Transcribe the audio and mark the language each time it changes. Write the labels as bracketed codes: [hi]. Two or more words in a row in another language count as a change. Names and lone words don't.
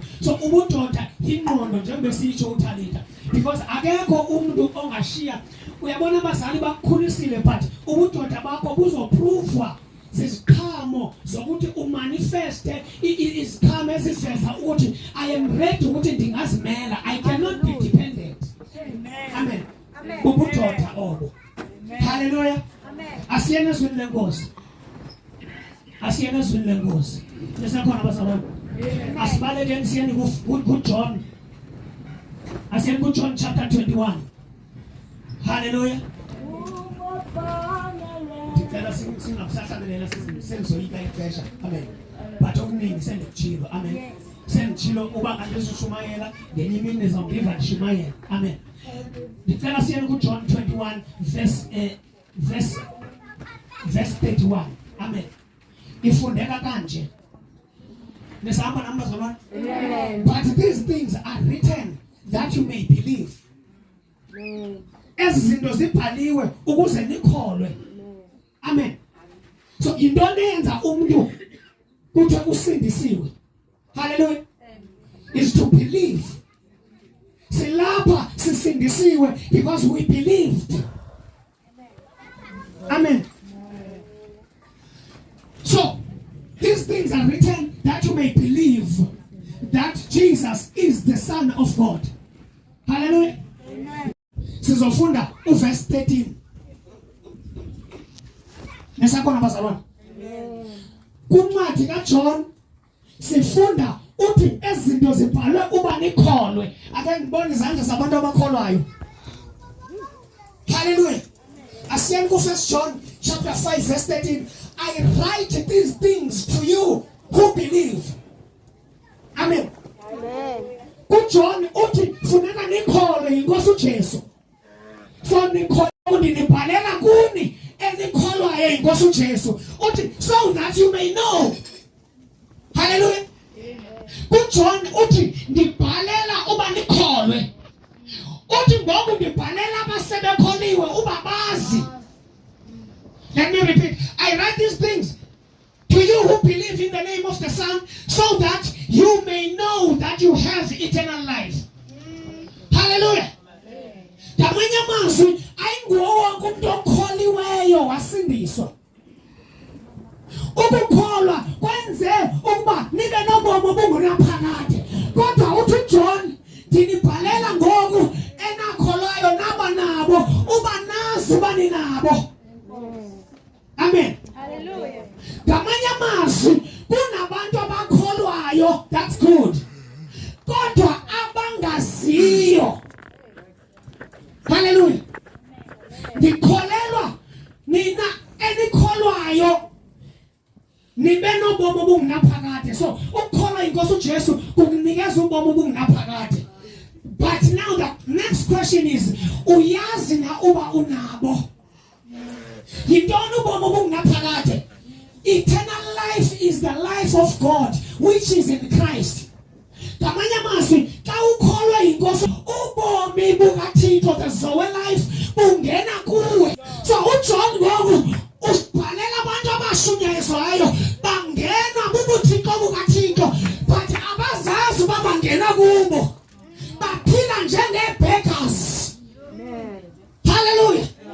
[zu] So ubudoda ingqondo njengoba sisho uThalita, [en] because akekho [zu] umuntu ongashiya. Uyabona abazali bakukhulisile, but ubudoda bakho buzopruvwa ziziqhamo zokuthi umanifeste iziqhamo eziveza ukuthi [en] I am ready [zu] ukuthi ndingazimela. [en] I cannot be dependent. [zu] Amen. Ubudoda obo. Hallelujah. Asiyena ezwini lenkosi. Asiyena ezwini lenkosi. Lesakhona abazalwane. Asibalekeni siyeni kuJohn. Asiyeni kuJohn chapter 21. Hallelujah. [xh] Ndicela singabusahlabelela sengizoyika ixesha. Amen. [zu] But okuningi sendikuchilo. Amen. Sengichilo uba kanti uzishumayela ngenye imini nizongiva ndishumayela. [xh] Amen. Ndicela siyeni kuJohn 21 verse 31. Amen. Ifundeka kanje. Nesihamba nami bazalwane. [en] But these things are written that you may believe. [xh] Ezi zinto zibhaliwe ukuze nikholwe. Amen. [zu] So into lenza umuntu kuthiwa usindisiwe. [en] Hallelujah. Is to believe. [zu] Silapha sisindisiwe [en] because we believed. Amen. So these things are written that you may believe that Jesus is the Son of God. [zu] Hallelujah. Amen. Sizofunda verse 13. [xh] Nesakhona bazalwane. Kuncwadi kaJohn sifunda uthi ezinto zibhalwe uba nikholwe. [zu] Ake ngibone izandla zabantu abakholwayo. Hallelujah. Asiyeni ku First John chapter 5 verse 13. [en] I write these things to you who believe. Amen. Amen. [xh] KuJohn uthi funeka nikholwe inkosi uJesu. So nikholwe nibhalela kuni enikholwayo inkosi uJesu. Uthi [en] so that you may know. [xh] Hallelujah. KuJohn uthi ndibhalela uba nikholwe. Uthi ngoku ndibhalela abasebekholiwe uba bazi. [en] Let me repeat. I write these things to you who believe in the name of the Son, so that you may know that you have eternal life. Hallelujah. [xh] Ngamanye amazwi ayinguwo wonke umuntu okholiweyo wasindiswa. Ukukholwa kwenze ukuba nibe nobomi obungunaphakade. Kodwa uthi John ndinibhalela ngoku enakholwayo naba nabo uba nazi bani nabo. Amen. Hallelujah. Ngamanye amazwi kunabantu abakholwayo, [en] that's good. [xh] Kodwa abangaziyo. Hallelujah. Ndikholelwa nina enikholwayo nibe nobomi obungunaphakade. So ukukholwa inkosi uJesu kukunikeza ubomi obungunaphakade. [en] But now the next question is, [xh] uyazi na uba unabo? Yintoni ubomi obungunaphakade? [en] Eternal life is the life of God which is in Christ. [xh] Ngamanye amazwi xa ukholwa inkosi ubomi bukaThixo, [en] the Zoe life, [xh] bungena kuwe. So uJohn ngoku usibhalela abantu abashunyayezwayo bangena bubuthixo bukaThixo, but abazazi uba bangena kubo. Baphila njenge-beggars. Hallelujah.